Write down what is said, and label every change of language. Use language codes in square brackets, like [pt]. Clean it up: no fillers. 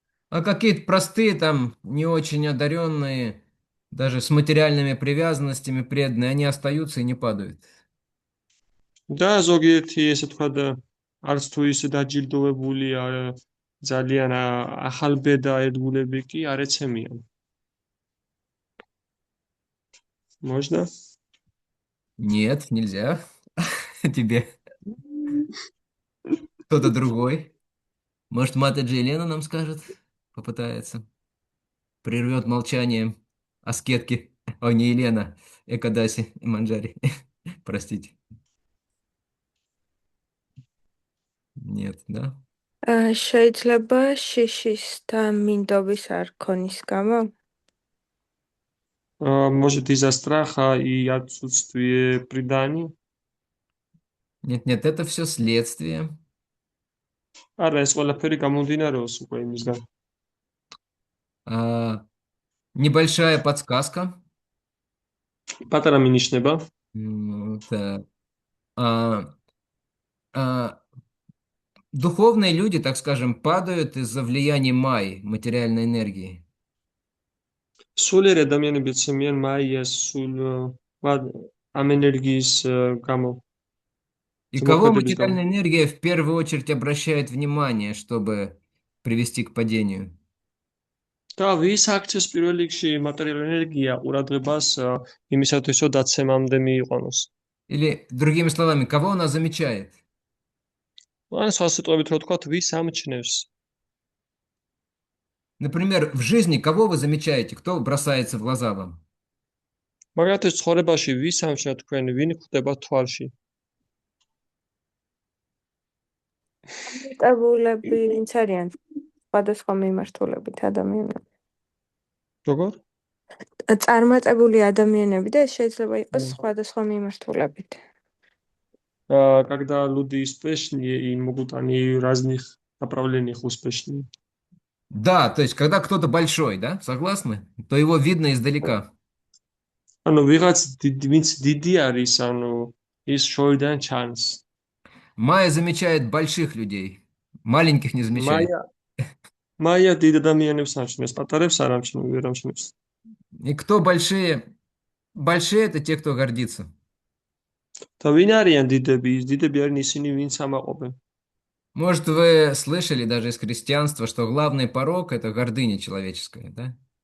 [ru] А какие-то простые там, не очень одаренные, даже с материальными привязанностями преданные, они остаются и не падают. [ka] და ზოგიერთი ესე ვთქვათ არც თუ ისე დაჯილდოვებული ძალიან ახალბედა ერთგულები კი არ ეცემიან. [ru] Можно? Нет, нельзя. Тебе кто-то другой. Может, Матаджи Елена нам скажет? Попытается. Прервет молчание аскетки. Ой, не Елена, Экадаси и Манджари. Простите. Нет, да? [ka] შეიძლება შიშის და მინდობის არ ქონის გამო? [ru] Может, из-за страха и отсутствия преданий? Нет, нет, это все следствие. [ka] არა, ეს ყველაფერი გამომდინარეობს უკვე იმისგან. [ru] А, небольшая подсказка. [ka] პატარა მინიშნება. [ru] Так. А, а, Духовные люди, так скажем, падают из-за влияния Майи, материальной энергии. [ka] სულიერ ადამიანები ეცემიან მაიას სულ ამ ენერგიის გამო, [ru] И кого [ka] ზემოქმედების გამო. [ru] материальная энергия в первую очередь обращает внимание, чтобы привести к падению? [ka] და ვის აქცევს პირველ რიგში მატერიალური ენერგია ყურადღებას იმისათვის, რომ დაცემამდე მიიყვანოს. [ru] Или, другими словами, кого она замечает? [ka] ან სხვა სიტყვებით რო ვთქვათ, ვის ამჩნევს. [ru] Например, в жизни кого вы замечаете, кто бросается в глаза вам? [ka] მაგალითად, ცხოვრებაში ვის ამჩნევთ თქვენ, ვინ გვხვდება თვალში? წარმატებულები ვინც არიან სხვადასხვა მიმართულებით ადამიანები. როგორ? წარმატებული ადამიანები და ეს შეიძლება იყოს სხვადასხვა მიმართულებით. [ru] Когда люди успешные и могут они в разных направлениях успешные. Да, то есть, когда кто-то большой, да, согласны? То его видно издалека. [ka] ანუ ვიღაც ვინც დიდი არის, ანუ ის შორიდან ჩანს. [ru] Майя замечает больших людей, маленьких не замечает. [ka] მაია დიდ ადამიანებს ამჩნევს, პატარებს არ ამჩნევს, ვერ ამჩნევს. [ru] И кто большие? Большие это те, кто гордится. [ka] და ვინ არიან დიდები? ის დიდები არიან ისინი, ვინც ამაყობენ. [ru] Может, вы слышали даже из христианства, что главный порок это гордыня человеческая, да?